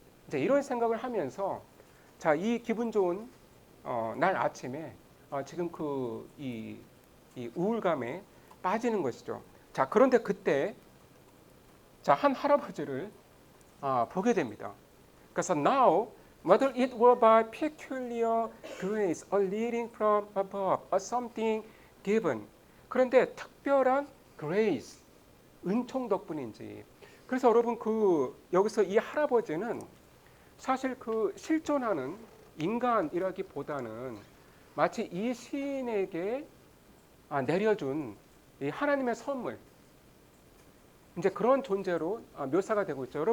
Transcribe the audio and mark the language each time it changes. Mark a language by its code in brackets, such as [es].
[ko] 이제 이런 생각을 하면서 자, 이 기분 좋은 날 아침에 지금 그 이 우울감에 빠지는 것이죠. 자, 그런데 그때 한 할아버지를 보게 됩니다. [en] 그래서 now whether it were by peculiar grace or leading from above or something given, [ko] 그런데 특별한 [en] grace, [ko] 은총 덕분인지. 그래서 여러분 그 여기서 이 할아버지는 사실 그 실존하는 인간이라기보다는 마치 이 시인에게 내려준 이 하나님의 선물, 이제 그런 존재로 묘사가 되고 있죠.